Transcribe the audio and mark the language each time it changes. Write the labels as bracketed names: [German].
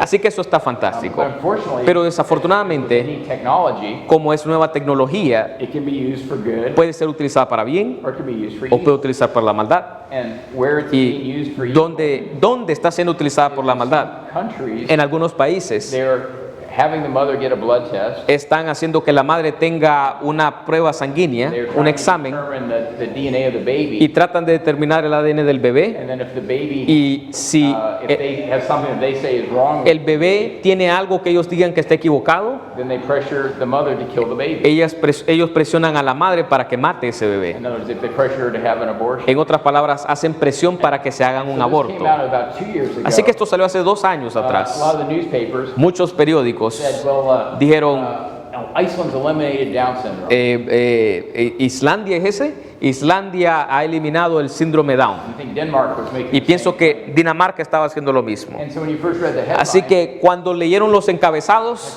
[Spanish] Así que eso está fantástico. [English] But unfortunately, [Spanish] Pero [English] with [Spanish] desafortunadamente, [English] any technology, [Spanish] como es nueva tecnología, [English] it can be used for good [Spanish] puede ser utilizada para bien [English] or it can be used for [Spanish] o puede [English] evil. [Spanish] utilizar para la maldad. [English] And where it's being [Spanish] Y [English] used for evil, [Spanish] dónde está siendo utilizada por la maldad. [English] countries, [Spanish] En algunos países [English] they're having the mother get a blood test. [Spanish] están haciendo que la madre tenga una prueba sanguínea, [English] They're [Spanish] un [English] trying to [Spanish] examen, [English] determine the DNA of the baby. [Spanish] y tratan de determinar el ADN del bebé. [English] And then if the baby, [Spanish] Y si [English] if they have something that they say is wrong, [Spanish] el bebé tiene algo que ellos digan que está equivocado, [English] then they pressure the mother to kill the baby. [Spanish] ellos presionan a la madre para que mate ese bebé. [English] In other words, if they pressure her to have an abortion. [Spanish] En otras palabras, hacen presión para que se hagan un [English] So this [Spanish] aborto. [English] came out about 2 years ago. [Spanish] Así que esto salió hace 2 años [English] A [Spanish] atrás. [English] lot of the newspapers [Spanish] Muchos periódicos [English] said, well, [Spanish] dijeron, [English] Iceland's eliminated Down syndrome. [Spanish] Islandia es ese, Islandia ha eliminado el síndrome Down. [English] I think Denmark was making [Spanish] Y [English] the [Spanish] pienso [English] same. [Spanish] que Dinamarca estaba haciendo lo mismo. [English] And so when you first read the headline, [Spanish] Así que cuando leyeron los encabezados,